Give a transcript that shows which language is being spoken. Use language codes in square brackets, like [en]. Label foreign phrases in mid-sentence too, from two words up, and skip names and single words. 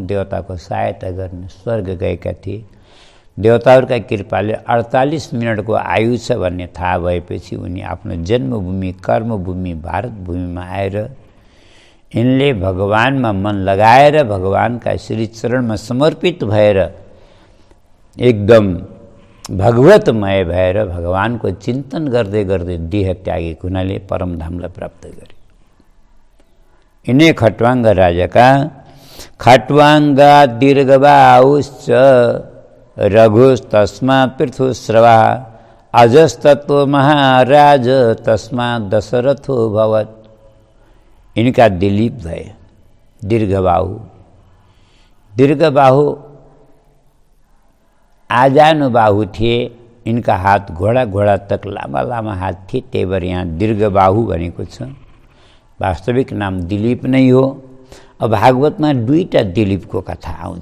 [ne] देवताको सहायता गर्न स्वर्ग गएका थिए। देवताहरूका कृपाले 48 मिनटको आयु छ भन्ने थाहा भएपछि उनी आफ्नो जन्मभूमि कर्मभूमि भारत भूमिमा आएर यिनले भगवानमा मन लगाएर भगवानका श्री चरणमा समर्पित भएर एकदम भगवतमय भएर भगवानको चिन्तन गर्दै गर्दै देह त्यागेको हुनाले परमधामलाई प्राप्त गरे। यिनै खट्वाङ्ग राजाका [sa] खट्वाङ्गा दीर्घबाहुश्च रघुस्तस्मात् पृथुस्रवा अजस्तत्व महाराज तस्मात् दशरथो भवत्। [ne] इनका दिलीप भए दीर्घबाहु। दीर्घबाहु आजानुबाहु थिए। इनका हात घोडा घोडा तक लामा लामा हात थिए, त्यही भएर यहाँ दीर्घबाहु भनेको छ। वास्तविक नाम दिलीप नै हो। अब भागवतमा दुईटा दिलीपको कथा आउँछ।